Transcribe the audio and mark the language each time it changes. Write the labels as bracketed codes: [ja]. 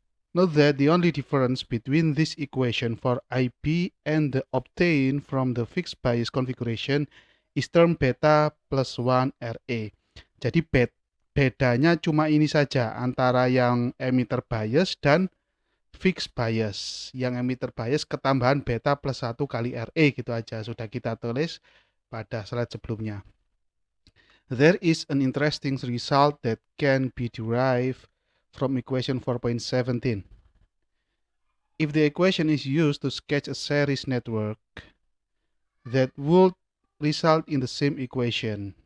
[en] Note that the only difference between this equation for IB and the obtained from the fixed bias configuration is term beta plus 1 RE. [id] Jadi bedanya cuma ini saja antara yang emitter bias dan fixed bias. Yang emitter bias ketambahan beta plus 1 kali RE gitu aja. Sudah kita tulis pada slide sebelumnya. [en] There is an interesting result that can be derived from equation 4.17. If the equation is used to sketch a series network, that would result in the same equation.